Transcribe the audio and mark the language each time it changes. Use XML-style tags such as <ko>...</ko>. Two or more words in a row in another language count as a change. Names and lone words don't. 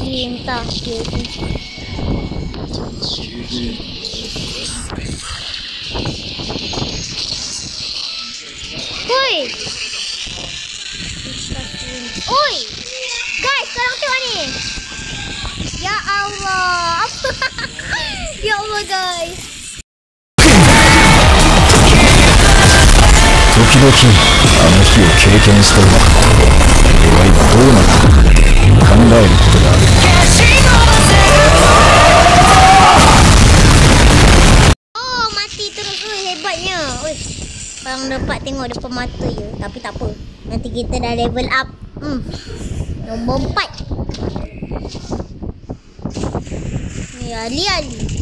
<ms>Entah KG. Oi! Oi! Guys, korang tengok ni. Ya Allah. Ya Allah, guys.</ms> <ja>時々あの日を経験したのだ。俺は今どうなったのかって考えることがある。</ja> <ms>Oh, mati terus. Hebatnya. Korang dapat tengok depan mata je. Tapi tak apa. Nanti kita dah</ms> <en>level up.</en> <ms>Nombor 4. Ni Ali.</ms>